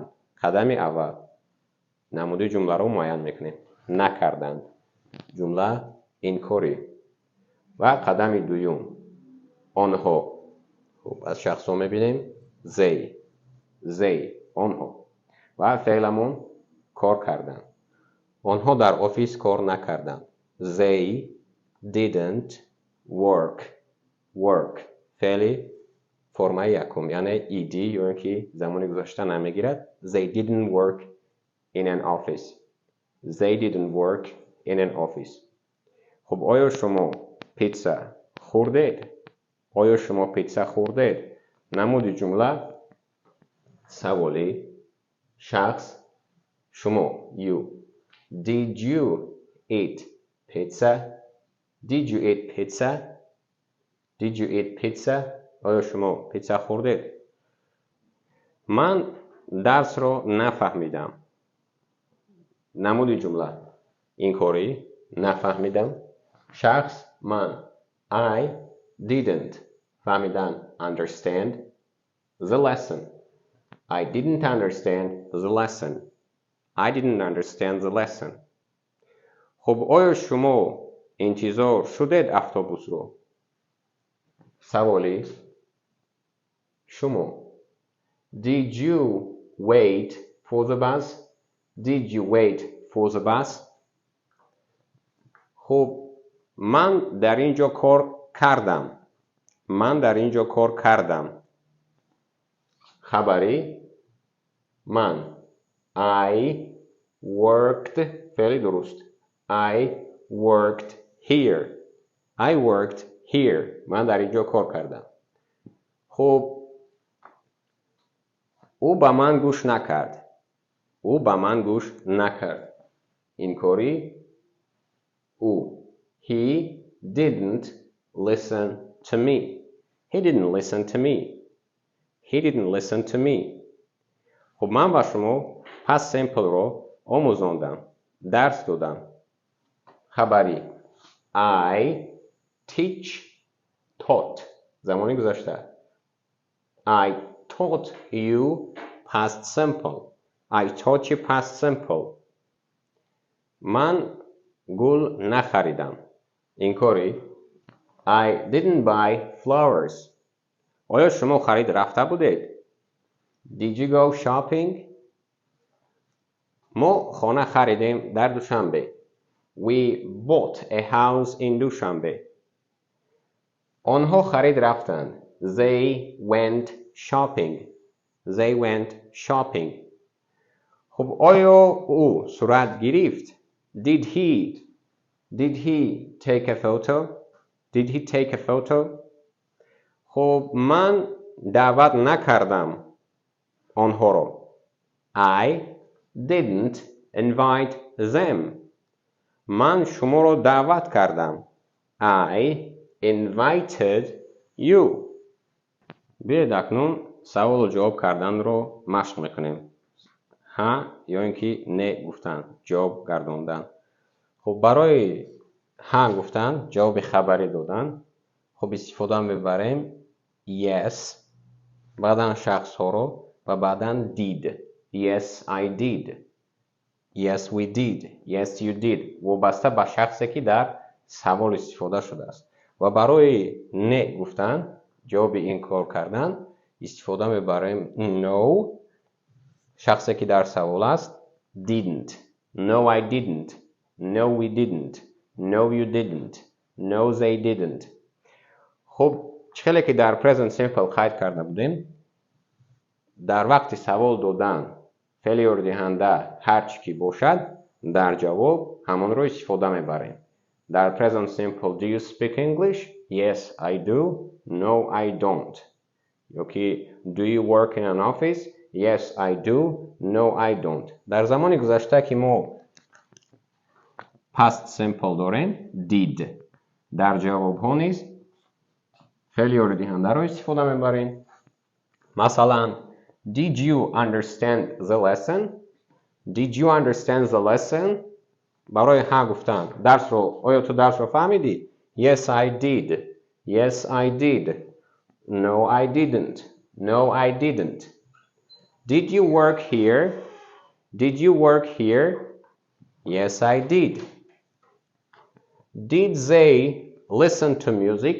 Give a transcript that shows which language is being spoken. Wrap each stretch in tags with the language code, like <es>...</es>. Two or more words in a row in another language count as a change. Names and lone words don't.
<fa>قدم اول نمود جمله رو معین میکنیم: نکردند، جمله انکاری. و قدم دوم آنها، خب از شخص ها میبینیم they آنها و فعلمون کار کردند. آنها در آفیس کار نکردند.</fa> <en>They didn't work</en> <fa>فعل فرمای یکم یعنی ed یا اینکه زمان گذشته نمیگیرد.</fa> <en>They didn't work in an office. They didn't work in an office.</en> <fa>خب آیا شما پیتزا خوردید؟ آیا شما پیتزا خوردید؟ نمود جمله سوالی، شخص شما you.</fa> <en>Did you eat pizza? Did you eat pizza? Did you eat pizza?</en> <fa>آیا شما پیتزا خوردید؟ من درس رو نفهمیدم. نمود جمله انکاری نفهمیدم. شخص من</fa> <en>I didn't فهمیدن understand the lesson. I didn't understand the lesson. I didn't understand the lesson.</en> <fa>خب آیا شما انتظار شدید اتوبوس رو؟ سوالی شما</fa> <en>Did you wait for the bus? Did you wait for the bus?</en> <fa>خب من در اینجا کار کردم. من در اینجا کار کردم. خبری من</fa> <en>I worked</en> <fa>فعل درست.</fa> <en>I worked here. I worked here.</en> <fa>من در اینجا کار کردم. خب او به من گوش نکرد. او با من گوش نکرد. اینطوری او</fa> <en>he didn't listen to me. He didn't listen to me. He didn't listen to me.</en> <fa>خب من و شما پس سیمپل رو آموزاندم، درس دادم. خبری</fa> <en>I teach taught</en> <fa>زمانی گذشته.</fa> <en>I taught you past simple. I taught you past simple.</en> <fa>من گل نخریدم.</fa> <en>اینطوری I didn't buy flowers.</en> <fa>آیا شما خرید رفته بودید؟</fa> <en>Did you go shopping?</en> <fa>ما خانه خریدیم در دوشنبه.</fa> <en>We bought a house in دوشنبه.</en> <fa>آنها خرید رفتند.</fa> <en>They went shopping. They went shopping.</en> <fa>خب آیا او صورت گرفت؟</fa> <en>Did he take a photo? Did he take a photo?</en> <fa>خب من دعوت نکردم آنها رو.</fa> <en>I didn't invite them.</en> <fa>من شما رو دعوت کردم.</fa> <en>I invited you.</en> <fa>بیایید اکنون سوال و جواب کردن رو مشق میکنیم. ها یا اینکه نه گفتن، جواب گرداندن. خب برای ها گفتن، جواب خبری دادن، خب استفاده میبریم yes، بعدن شخص ها رو و بعدن did.</fa> <en>Yes I did. Yes we did. Yes you did.</en> <fa>وابسته به شخصی که در سوال استفاده شده است. و برای نه گفتن، جواب این کار کردن، استفاده میبریم no، شخصی که در سوال است didn't.</fa> <en>No I didn't. No we didn't. No you didn't. No they didn't.</en> <fa>خب چخیلی که در</fa> <en>present simple</en> <fa>قید کرده بودیم، در وقت سوال دادن فعل دهنده هر چی که باشد در جواب همان رو استفاده میبریم.</fa> <en>در present simple do you speak English? Yes I do. No I don't. Okay. Do you work in an office? Yes I do. No I don't.</en> <fa>در زمان گذشته که ما</fa> <en>past simple</en> <fa>داریم did، در جواب ها نیز فعل دهنده رو استفاده میبریم.</fa> <en>مثلا did you understand the lesson? Did you understand the lesson?</en> <fa>برای ها گفتن درس رو، آیا تو درس رو فهمیدی؟</fa> <en>Yes I did. Yes I did. No I didn't. No I didn't. Did you work here? Did you work here? Yes I did. Did they listen to music?</en>